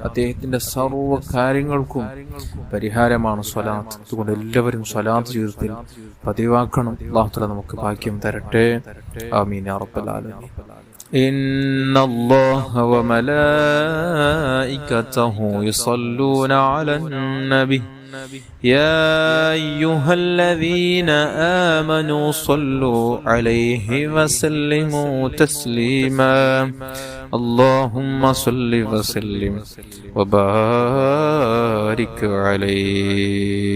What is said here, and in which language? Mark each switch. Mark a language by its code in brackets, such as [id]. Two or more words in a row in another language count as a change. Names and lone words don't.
[ml] അദ്ദേഹത്തിന്റെ സർവ്വ കാര്യങ്ങൾക്കും പരിഹാരമാണ് സ്വലാത്ത്. അതുകൊണ്ട് എല്ലാവരും സ്വലാത്ത് ജീവിതത്തിൽ പതിവാക്കണം. [ar] الله تعالى [ml] നമുക്ക് ഭാഗ്യം തരട്ടെ. [ar] آمين يا رب العالمين. إن الله وملائكته يصلون على النبي يا أيها الذين آمنوا صلوا عليه وسلموا تسليما اللهم صل وسلم وبارك عليه.